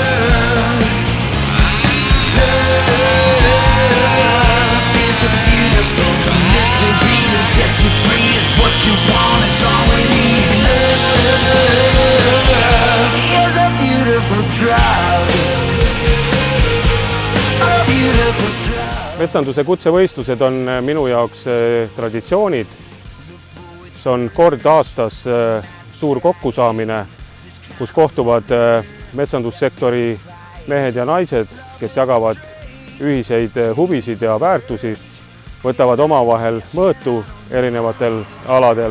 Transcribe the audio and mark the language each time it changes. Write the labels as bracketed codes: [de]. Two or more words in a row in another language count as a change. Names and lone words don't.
[en] Love is a beautiful mystery that sets you free. It's what you want, it's all we need. Love is a beautiful drug. A beautiful drug. [et] Metsanduse kutsevõistlused on minu jaoks traditsioonid. See on kord aastas suur kokkusaamine, kus kohtuvad metsandussektori mehed ja naised, kes jagavad ühiseid huvisid ja väärtusi, võtavad omavahel mõõtu erinevatel aladel.